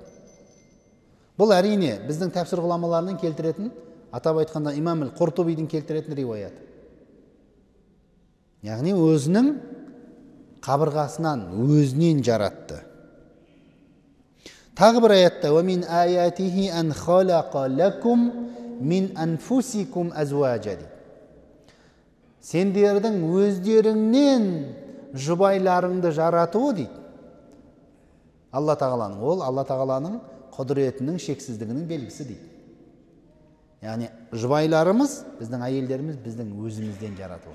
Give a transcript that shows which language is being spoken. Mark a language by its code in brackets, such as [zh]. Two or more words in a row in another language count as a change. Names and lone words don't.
[kk] Бұл әрине біздің тәпсір ғұламаларының келтіретін, атап айтқанда имам Құртубидің келтіретін риуаят. Яғни өзінің қабырғасынан, өзінен жаратты. Тағы бір аятта [ar] وَمِنْ آيَاتِهِ أَنْ خَلَقَ لَكُمْ مِنْ أَنْفُسِكُمْ أَزْوَاجًا. [kk] Сендердің өздеріңнен жұбайларыңды жаратуы дейді. Алла тағаланың, ол Алла тағаланың құдіретінің шексіздігінің белгісі дейді. Яғни жұбайларымыз, біздің әйелдеріміз біздің өзімізден жаратылған.